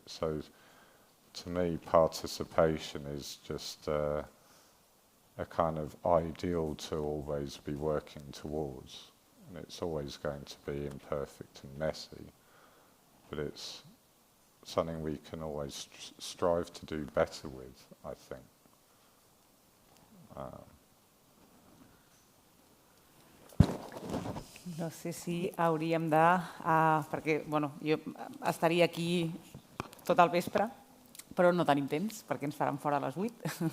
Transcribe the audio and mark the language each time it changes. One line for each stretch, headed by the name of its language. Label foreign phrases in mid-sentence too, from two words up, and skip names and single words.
English: So, to me, participation is just a kind of ideal to always be working towards. And it's always going to be imperfect and messy, but it's something we can always strive to do better with, I think.
Catalan: No sé si hauríem de... perquè, bueno, jo estaria aquí tot el vespre, però no tenim temps, perquè ens faran fora a les 8.